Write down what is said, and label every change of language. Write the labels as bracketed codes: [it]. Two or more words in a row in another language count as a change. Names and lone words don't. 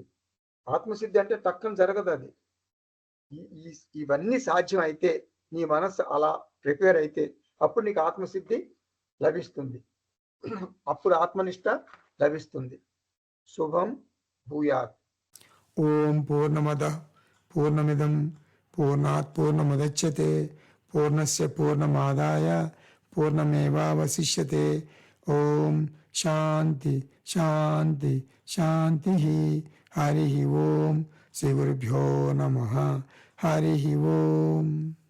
[te] ఆత్మసిద్ధి అంటే టక్కన జరగదు. అది ఇవన్నీ సాధ్యం అయితే నీ మనస్సు అలా ప్రిపేర్ అయితే అప్పుడు నీకు ఆత్మసిద్ధి లభిస్తుంది. అప్పుడు ఆత్మనిష్ట లభిస్తుంది. [sa] శుభం భూయాత్. ఓం పూర్ణమద పూర్ణమిదం పూర్ణాత్ పూర్ణముదచ్యతే పూర్ణస్య పూర్ణమాదాయ పూర్ణమేవావశిష్యతే. ఓం శాంతి శాంతి శాంతి. హరి ఓం. శ్రీ గురుభ్యో నమః. హరి ఓం.